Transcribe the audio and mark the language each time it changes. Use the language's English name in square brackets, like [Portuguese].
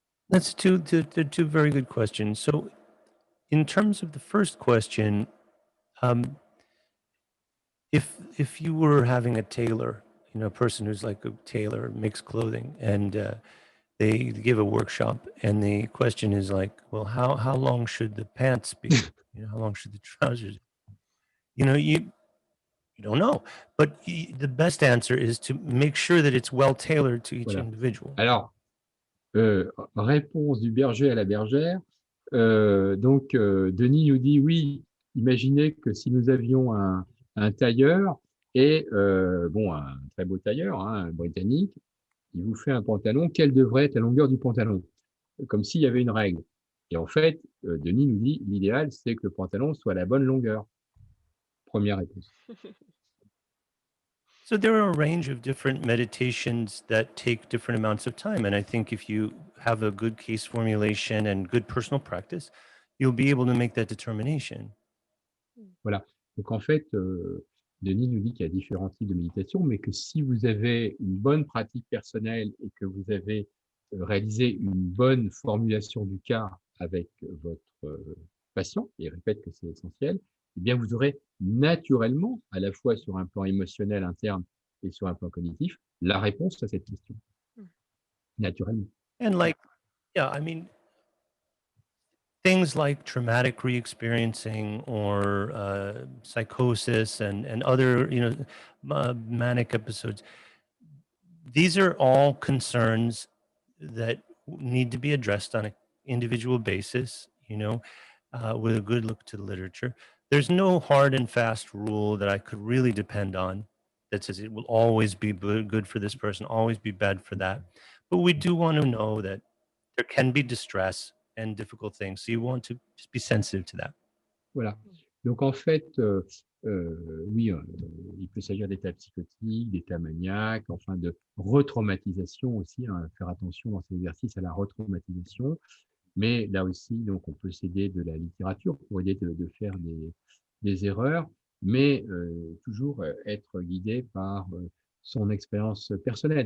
[English] That's two very good questions. So in terms of the first question, if you were having a tailor, a person who's like a tailor, makes clothing, and they give a workshop, and the question is like, well, how long should the pants be? How long should the trousers? You don't know, but the best answer is to make sure that it's well tailored to each individual. [French] Alors, réponse du berger à la bergère. Donc, Denis nous dit oui. Imaginez que si nous avions un un tailleur et bon, un très beau tailleur, hein, un britannique, il vous fait un pantalon, quelle devrait être la longueur du pantalon? Comme s'il y avait une règle. Et en fait, Denis nous dit, l'idéal, c'est que le pantalon soit à la bonne longueur. Première réponse. [English] So there are a range of different meditations that take different amounts of time. And I think if you have a good case formulation and good personal practice, you'll be able to make that determination. [French] Voilà. Donc en fait, Denis nous dit qu'il y a différents types de méditation, mais que si vous avez une bonne pratique personnelle et que vous avez réalisé une bonne formulation du cas avec votre patient, et il répète que c'est essentiel, eh bien vous aurez naturellement, à la fois sur un plan émotionnel interne et sur un plan cognitif, la réponse à cette question. Naturellement. [English] And like, yeah, I mean, things like traumatic re-experiencing or psychosis and other, manic episodes, these are all concerns that need to be addressed on an individual basis, with a good look to the literature. There's no hard and fast rule that I could really depend on that says it will always be good for this person, always be bad for that. But we do want to know that there can be distress and difficult things. So you want to just be sensitive to that. [French] Voilà. Donc en fait, oui, il peut s'agir d'états psychotiques, d'états maniaques, enfin de retraumatisation aussi, hein, faire attention dans ces exercices à la retraumatisation. Mais là aussi, donc on peut s'aider de la littérature pour aider de faire des erreurs, mais toujours être guidé par son expérience personnelle.